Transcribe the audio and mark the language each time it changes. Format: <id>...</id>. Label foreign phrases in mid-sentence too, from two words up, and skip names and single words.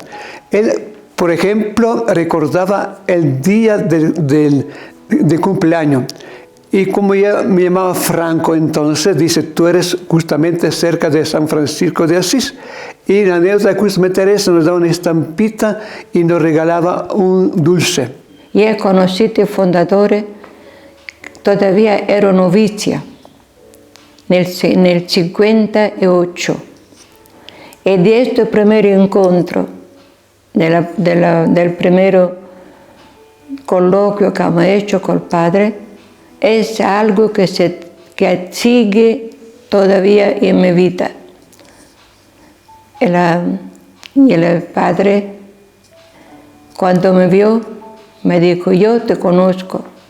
<es>Él, por ejemplo, recordaba el día de cumpleaños. Y como ya me llamaba Franco entonces, dice: tú eres justamente cerca de San Francisco de Asís. Y la anécdota justamente Teresa nos daba una estampita y nos regalaba un dulce.</es> <it>Io ho conosciuto il fondatore, todavía ero novizia, nel 58. E di questo primo incontro, del primo colloquio che abbiamo hecho col padre,</it> <es>es algo que sigue todavía en mi vida. Y el padre, cuando me vio, me dijo: yo te conozco.</es>